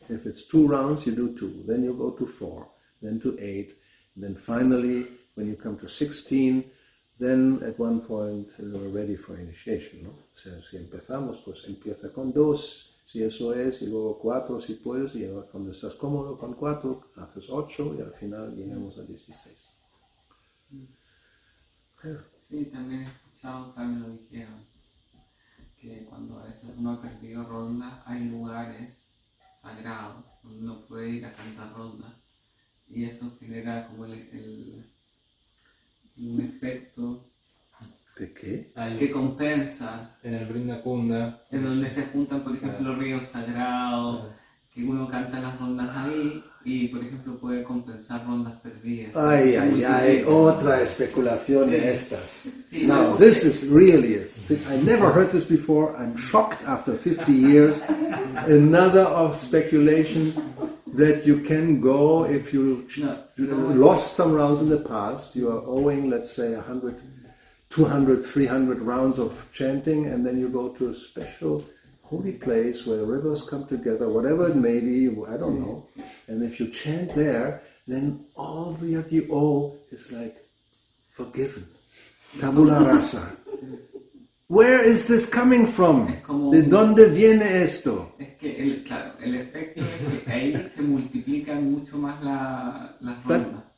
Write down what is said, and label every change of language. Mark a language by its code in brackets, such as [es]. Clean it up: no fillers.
[en] If it's 2 rounds, you do 2, then you go to 4, then to 8, and then finally, when you come to 16, then at one point we're ready for initiation, ¿no? [es] O sea, si empezamos, pues empieza con 2, si eso es, y luego 4 si puedes, y cuando estás cómodo con 4, haces 8 y al final llegamos a 16. Sí, también he escuchado, saben, lo dijeron, que cuando a veces uno ha perdido ronda, hay lugares sagrados donde uno puede ir a cantar ronda, y eso genera como un efecto ¿de qué? Que compensa en el Brinda en donde se juntan, por ejemplo, ríos sagrados, que uno canta las rondas ahí y, por ejemplo, puede compensar rondas perdidas. Ay, otra especulación de estas. Sí, [en] Now, this is really I never heard this before. I'm shocked after 50 years. Another of speculation that you can go if you lost some rounds in the past, you are owing, let's say, 100, 200, 300 rounds of chanting, and then you go to a special holy place where the rivers come together, whatever it may be, I don't know. And if you chant there, then all that you owe is like forgiven. Tabula rasa. Where is this coming from? [es] ¿De dónde viene esto? Es que, el efecto es que ahí se multiplican mucho más las rondas.